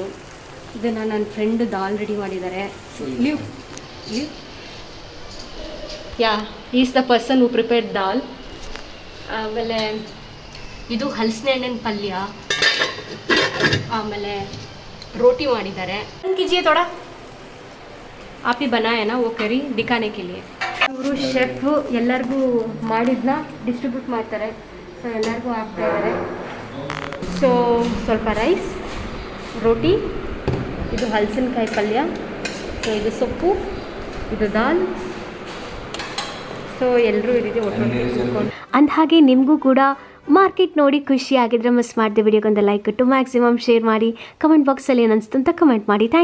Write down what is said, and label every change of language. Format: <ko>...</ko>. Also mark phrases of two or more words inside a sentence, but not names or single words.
<kn>ಇದನ್ನು ನನ್ನ ಫ್ರೆಂಡ್ ದಾಲ್ ರೆಡಿ ಮಾಡಿದ್ದಾರೆ. ಯಾ,</kn> <en>is the person who prepared dal.</en> <kn>ಆಮೇಲೆ ಇದು ಹಲಸಿನ ಹಣ್ಣಿನ ಪಲ್ಯ, ಆಮೇಲೆ ರೋಟಿ ಮಾಡಿದ್ದಾರೆ.</kn> <hi>1 kg ಥೋड़ा आप ही बनाया ना वो करी दिखाने के लिए.</hi> <kn>ಇವರು ಶೆಫ್ ಎಲ್ಲರಿಗೂ ಮಾಡಿದ್ನ ಡಿಸ್ಟ್ರಿಬ್ಯೂಟ್ ಮಾಡ್ತಾರೆ. ಸೊ ಎಲ್ಲರಿಗೂ ಹಾಕ್ತಾ ಇದ್ದಾರೆ. ಸೊ ಸ್ವಲ್ಪ ರೈಸ್, ರೋಟಿ, ಇದು ಹಲಸಿನಕಾಯಿ ಪಲ್ಯ, ಸೊ ಇದು ಸೊಪ್ಪು, ಇದು ದಾಲ್. ಸೊ ಎಲ್ಲರೂ ಈ ರೀತಿ ಒಟ್ಟೊಟ್ಟಿಗೆ ಕೂತ್ಕೊಂಡು ಅಂದ ಹಾಗೆ ನಿಮಗೂ ಕೂಡ ಮಾರ್ಕೆಟ್ ನೋಡಿ ಖುಷಿ ಆಗಿದ್ರೆ ಮಿಸ್ ಮಾಡಿದೆ ವಿಡಿಯೋಗೊಂದು ಲೈಕ್ ಕೊಟ್ಟು</kn> <en>maximum share</en> <kn>ಮಾಡಿ, ಕಮೆಂಟ್ ಬಾಕ್ಸಲ್ಲಿ ಏನು ಅನಿಸ್ತು ಅಂತ ಕಮೆಂಟ್ ಮಾಡಿ.</kn>